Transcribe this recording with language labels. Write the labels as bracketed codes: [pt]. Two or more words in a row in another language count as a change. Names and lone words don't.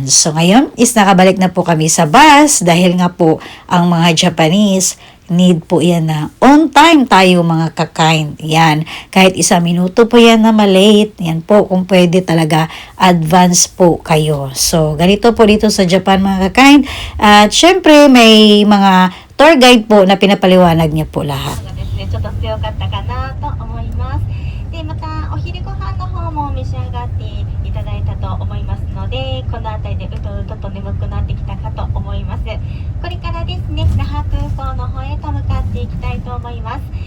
[tl] So ngayon is nakabalik na po kami sa bus dahil nga po ang mga Japanese need po yan na [en] on time [tl] tayo mga kakain. Yan. Kahit 1 minuto po yan na malate. Yan po kung pwede talaga advance po kayo. So ganito po dito sa Japan mga kakain. At syempre may mga [en] tour guide [tl] po na pinapaliwanag niya po lahat. [ja] ちょっと強かったかなと思います。で、またお昼ご飯の方も召し上がっていただいたと思いますので、この辺りでうとうとと眠くなってきたかと思います。これからですね、那覇空港の方へと向かっていきたいと思います。